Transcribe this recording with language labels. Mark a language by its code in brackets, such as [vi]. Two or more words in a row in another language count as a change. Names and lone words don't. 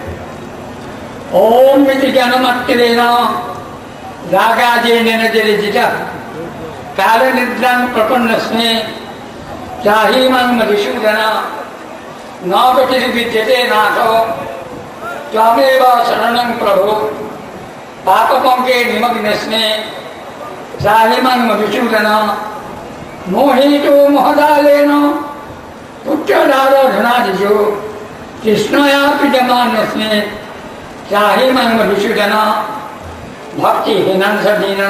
[sa] ওম ইতি জ্ঞানমাত্রেণ রাগাযেন নির্জিতা কালে নিদ্রাং প্রপন্নস্মি চাহি মাং মধুসূদন ন গতির্বিদ্যতে নাথ त्वामेव शरणं प्रभो पापपंके निमग्नस्मे त्राहि मां मधुसूदन मोहितो मोहदालेन पुत्रदारधनादिषु कृष्णया पीड्यमानस्मे त्राहि मां मधुसूदन भक्तिहीनं च दीनं